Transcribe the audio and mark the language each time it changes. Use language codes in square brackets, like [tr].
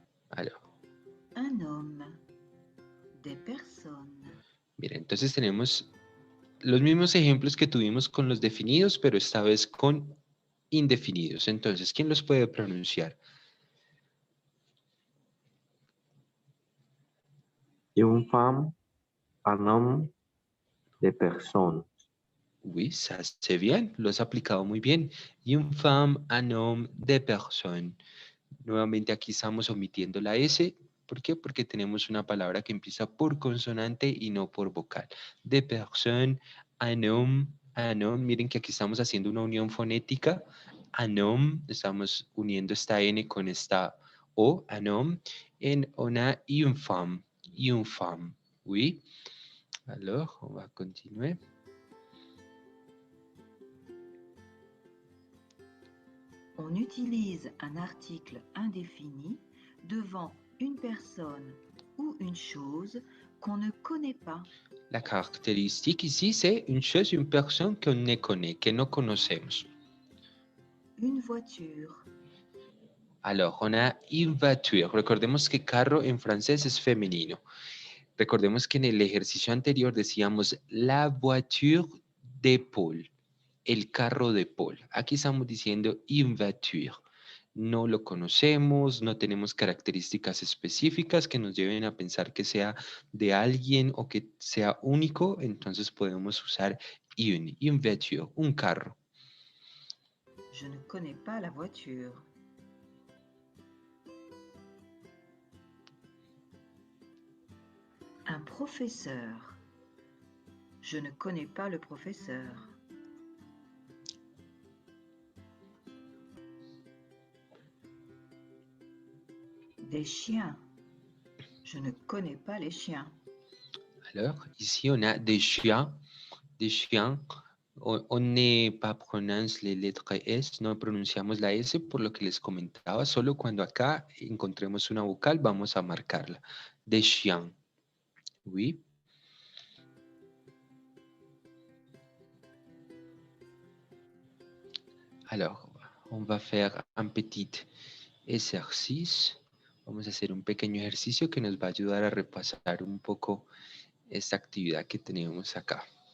[fr] Alors, un homme, des personnes. [es] mira, entonces tenemos los mismos ejemplos que tuvimos con los definidos, pero esta vez con indefinidos. Entonces, ¿quién los puede pronunciar? [fr] Une femme, un homme, des personnes. Oui, ça c'est bien, [es] lo has aplicado muy bien. [fr] Une femme, un homme, des personnes. [es] Nuevamente aquí estamos omitiendo la S. ¿Por qué? Porque tenemos una palabra que empieza por consonante y no por vocal. [fr] Des personnes, un homme, un homme. [es] Miren que aquí estamos haciendo una unión fonética. Un homme, estamos uniendo esta N con esta O, un homme. [fr] Et on a une femme. Une femme. Oui. Alors, on va continuer. On utilise un article indéfini devant une personne ou une chose qu'on ne connaît pas. La caractéristique ici, c'est une chose, une personne qu'on ne connaît, [es] que no conocemos. [fr] Une voiture, Alors, on a une voiture. [es] Recordemos que carro en francés es femenino. Recordemos que en el ejercicio anterior decíamos la voiture de Paul, el carro de Paul. Aquí estamos diciendo une voiture. No lo conocemos, no tenemos características específicas que nos lleven a pensar que sea de alguien o que sea único, entonces podemos usar une voiture, un carro. [fr] je ne connais pas la voiture. Un professeur, je ne connais pas le professeur. Des chiens, je ne connais pas les chiens. Alors, ici, on a des chiens. Des chiens. On ne pas prononce les lettres S, [es] no pronunciamos la S por lo que les comentaba, solo cuando acá encontremos una vocal vamos a marcarla. [fr] Des chiens. Oui. Alors, on va faire un petit exercice. [es] Vamos a hacer un pequeño ejercicio que nos va a ayudar a repasar un poco esta actividad que tenemos acá.